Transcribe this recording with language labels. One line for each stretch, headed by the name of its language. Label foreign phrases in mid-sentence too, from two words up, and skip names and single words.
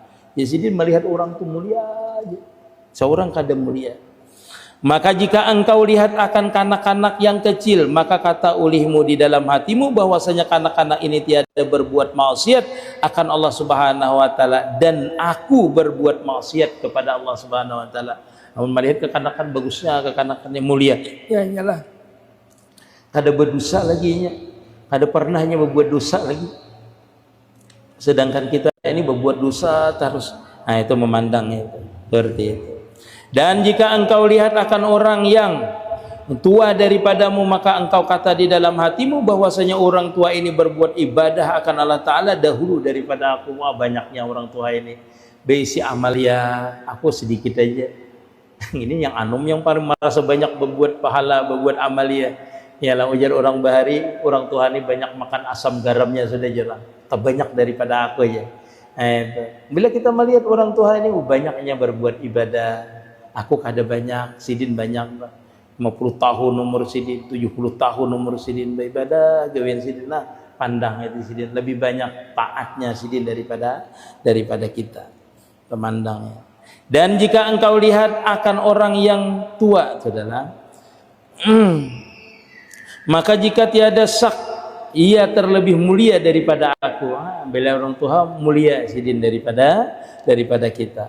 Banjar: Jadi melihat orang itu mulia aja, seorang kada mulia.
Malay: Maka jika engkau lihat akan kanak-kanak yang kecil, maka kata ulihmu di dalam hatimu bahwasanya kanak-kanak ini tiada berbuat maksiat akan Allah
Arabic: Subhanahu wa Ta'ala,
Malay: dan aku berbuat maksiat kepada Allah
Arabic: Subhanahu wa Ta'ala.
Banjar: Namun melihat kekanakan bagusnya, kekanakannya mulia, ya iyalah, kada berdosa lagi nya, kada pernahnya berbuat dosa lagi.
Indonesian: Sedangkan kita ini berbuat dosa terus.
Malay: Nah, itu memandangnya itu seperti itu. Dan jika engkau lihat akan orang yang tua daripadamu, maka engkau kata di dalam hatimu bahwasanya orang tua ini berbuat ibadah akan Allah Ta'ala dahulu daripada aku.
Banjar: Wah, banyaknya orang tua ini beisi amal, ya aku sedikit aja. Ini yang anum yang paling merasa banyak berbuat pahala, berbuat amal, ya ialah ujar orang bahari, orang tua ini banyak makan asam garamnya sudah jelas, terbanyak daripada aku aja. Bila kita melihat orang tua ini banyaknya berbuat ibadah, aku kada banyak, sidin banyak, 50 tahun umur sidin, 70 tahun umur sidin beribadah, gawin sidin, nah pandang itu sidin lebih banyak taatnya sidin daripada kita, pemandangnya.
Malay: Dan jika engkau lihat akan orang yang tua, saudara, maka jika tiada syak ia terlebih mulia daripada aku.
Banjar: Bila orang tua mulia sidin daripada kita.